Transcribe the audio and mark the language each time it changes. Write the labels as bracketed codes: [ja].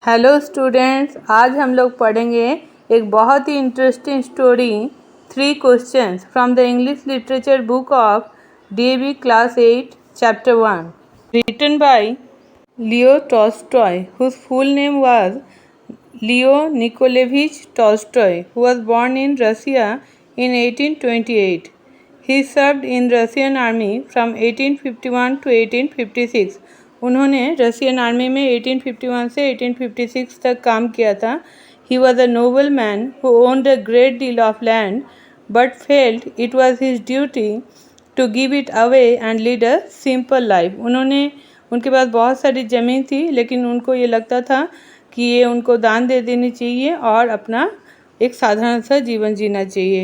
[en] hello students, [hi] आज हम लोग पढ़ेंगे एक बहुत ही interesting story [en] 3 questions from the English literature book of DAV class 8 chapter 1 written by Leo Tolstoy whose full name was Leo Nikolayevich Tolstoy who was born in Russia in 1828. He served in Russian army from 1851 to 1856. [hi] उन्होंने Russian army में 1851 से 1856 तक काम किया था। [en] He was a noble man who owned a great deal of land but felt it was his duty to give it away and lead a simple life. [hi] उनके पास बहुत सारी ज़मीन थी, लेकिन उनको ये लगता था कि ये उनको दान दे देनी चाहिए और अपना एक साधारण सा जीवन जीना चाहिए।